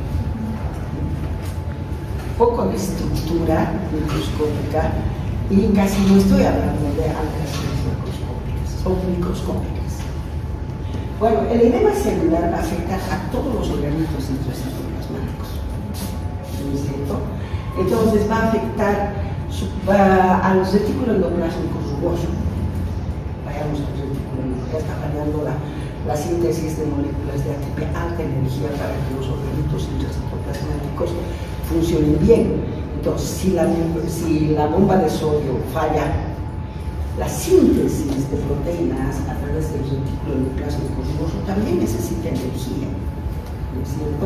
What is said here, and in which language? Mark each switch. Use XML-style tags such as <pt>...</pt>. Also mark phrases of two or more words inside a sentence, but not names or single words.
<es>Poco de estructura microscópica y casi no estoy hablando de alteraciones macroscópicas o microscópicas. Bueno, el edema celular va a afectar a todos los organismos intracitoplasmáticos, ¿no es cierto? Entonces va a afectar a los retículos endoplásmicos rugosos. Vayamos al retículo, ya está fallando la síntesis de moléculas de ATP alta energía para que los organismos intracitoplasmáticos funcionen bien. Entonces, si la bomba de sodio falla, la síntesis de proteínas a través del retículo endoplásmico rugoso también necesita energía, ¿no es cierto?</es>